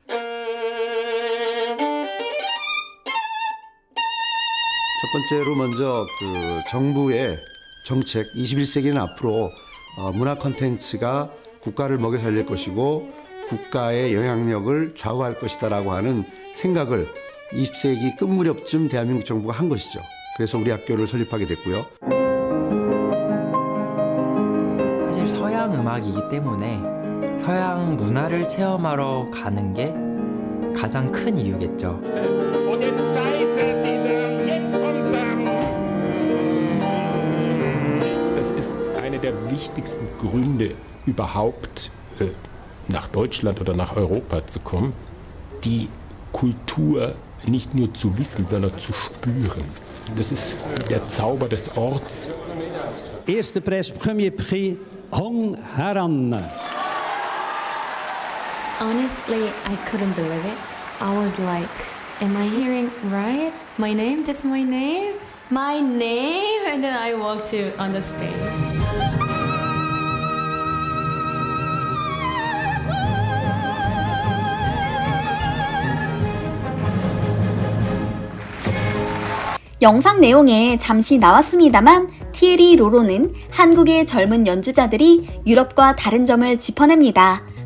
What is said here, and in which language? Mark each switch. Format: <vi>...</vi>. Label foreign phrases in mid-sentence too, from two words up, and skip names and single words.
<ko>첫 번째로 먼저 정부의 정책 21세기는 앞으로 문화 콘텐츠가 국가를 먹여 살릴 것이고 국가의 영향력을 좌우할 것이다라고 하는 생각을 20세기 끝 무렵쯤 대한민국 정부가 한 것이죠. 그래서 우리 학교를 설립하게 됐고요. 사실 서양 음악이기 때문에 서양 문화를 체험하러 가는 게 가장 큰 이유겠죠.</ko> <de>Das ist einer der wichtigsten Gründe überhaupt nach Deutschland oder nach Europa zu kommen, die Kultur nicht nur zu wissen, sondern zu spüren. Das ist der Zauber des Orts. Erster Preis,</de> <fr>Premier Prix, Hong Haran.</fr> <en>Honestly, I couldn't believe it. I was like, am I hearing right? My name? That's my name? My name? And then I walked on the stage.</en> <ko>영상 내용에 잠시 나왔습니다만 티에리 로로는 한국의 젊은 연주자들이 유럽과 다른 점을 짚어냅니다.</ko>